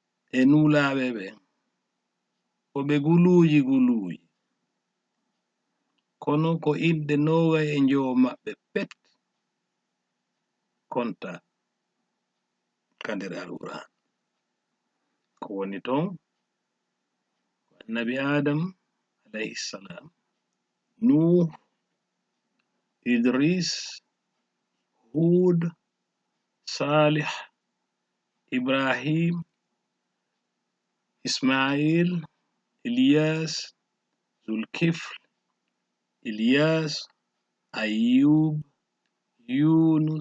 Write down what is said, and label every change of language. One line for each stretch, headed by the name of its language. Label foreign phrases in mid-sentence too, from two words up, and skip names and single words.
Fula: e nuulaaɓe ɓen ko ɓe guluuji kono ko inɗe 25 maɓɓe pet konta ka nder alquran ko woni ton annabi adam
Arabic: alayhi salam,
Fula: nuh, idris, hud, salih, ibrahim, ismail, ilyas, zulkifl, ilyas, ayyub, yunus,